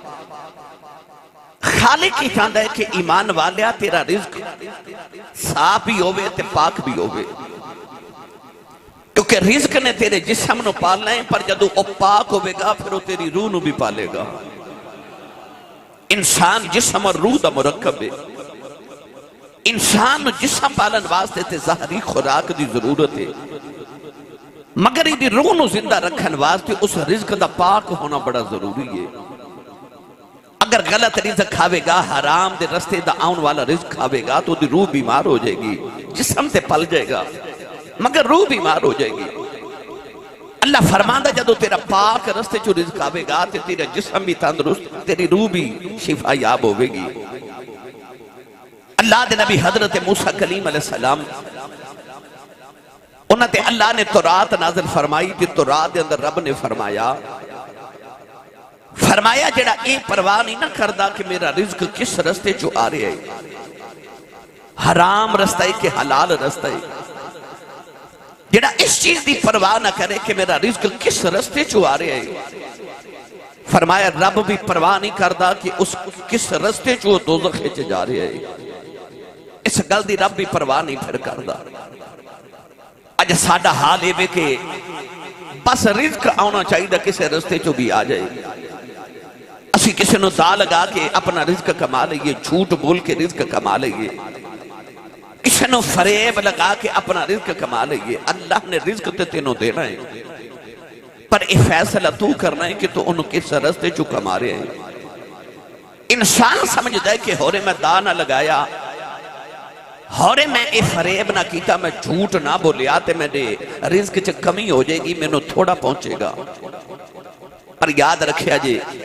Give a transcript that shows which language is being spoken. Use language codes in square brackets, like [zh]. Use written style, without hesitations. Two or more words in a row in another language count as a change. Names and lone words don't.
[pa] خالق کی چاہتا ہے کہ ایمان والیا تیرا رزق صاف بھی ہوئے تے پاک بھی ہوئے کیونکہ رزق نے تیرے جسم نو پالنا ہے پر جدو او پاک ہوئے گا پھر وہ تیری روح نو بھی پالے گا انسان جسم اور روح دا مرکب ہے انسان جسم پالن واسطے تے ظاہری خوراک دی ضرورت ہے مگر یہ روح نو زندہ رکھن واسطے اس رزق دا پاک ہونا بڑا ضروری ہے اگر غلط رزق کھاوے گا حرام دے رستے دا آن والا رزق کھاوے گا تو دی روح بیمار ہو جائے گی جسم تے پل جائے گا مگر روح بیمار ہو جائے گی اللہ فرماندہ جدو تیرا پاک رستے جو رزق آوے گا تیرا جسم بھی تندرست تیری روح بھی شفا یاب ہوئے گی اللہ دے نبی حضرت موسیٰ کلیم [ar] علیہ السلام [pa] انہاں تے اللہ نے تورات نازل فرمائی تے تورات دے اندر رب نے فرمایا جڑا اے پرواہ نہیں نہ کردہ کہ میرا رزق کس رستے جو آ رہے ہے حرام رستہ ہے کہ حلال رستہ ہے جڑا اس چیز دی پرواہ نہ کرے کہ میرا رزق کس رستے جو آ رہے ہے فرمایا رب بھی پرواہ نہیں کردہ کہ اس کس رستے جو دوزخ چ جا رہے ہے اس گل دی رب بھی پرواہ نہیں پھر کردہ اج ساڈا حال ہے کہ بس رزق آنا چاہیے کسی رستے جو بھی آ جائے اسی کسی نو دا لگا کے اپنا رزق کما لئیے جھوٹ بول کے رزق کما لئیے کسی نو فریب لگا کے اپنا رزق کما لئیے اللہ نے رزق تے تینوں دینا ہے پر یہ فیصلہ تو کرنا ہے کہ تو انہوں کس رستے جو کما رہے ہیں انسان سمجھتا ہے کہ ہورے میں دا نہ لگایا ہورے میں اے فریب نہ کیتا میں جھوٹ نہ بولیا تے میں نے رزق چ کمی ہو جائے گی میں نو تھوڑا پہنچے گا پر یاد رکھیا جے